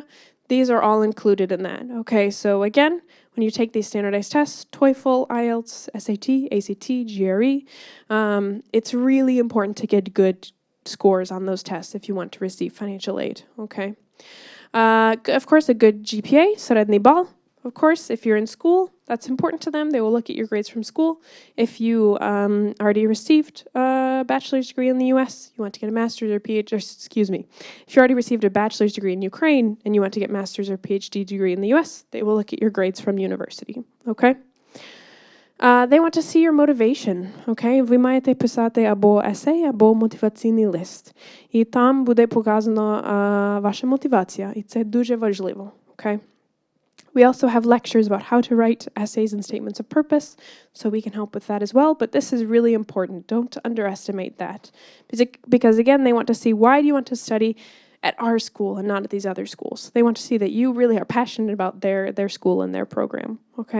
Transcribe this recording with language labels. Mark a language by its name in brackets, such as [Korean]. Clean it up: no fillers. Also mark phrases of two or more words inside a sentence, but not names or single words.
[English] These are all included in that, okay? So again, when you take these standardized tests, TOEFL, IELTS, SAT, ACT, GRE, it's really important to get good scores on those tests if you want to receive financial aid, okay? Of course, a good GPA, [Ukrainian] середній бал. [English] Of course, if you're in school, that's important to them. They will look at your grades from school. If you already received a bachelor's degree in the U.S., you want to get a master's or PhD, if you already received a bachelor's degree in Ukraine and you want to get master's or PhD degree in the U.S., they will look at your grades from university, okay? They want to see your motivation, okay? [Ukrainian] Ви маєте писати або есей, або мотиваційний лист. І там буде показано ваша мотивація, і це дуже важливо, [English] okay? We also have lectures about how to write essays and statements of purpose, so we can help with that as well. But this is really important. Don't underestimate that. Because again, they want to see, why do you want to study at our school and not at these other schools? They want to see that you really are passionate about their school and their program, okay?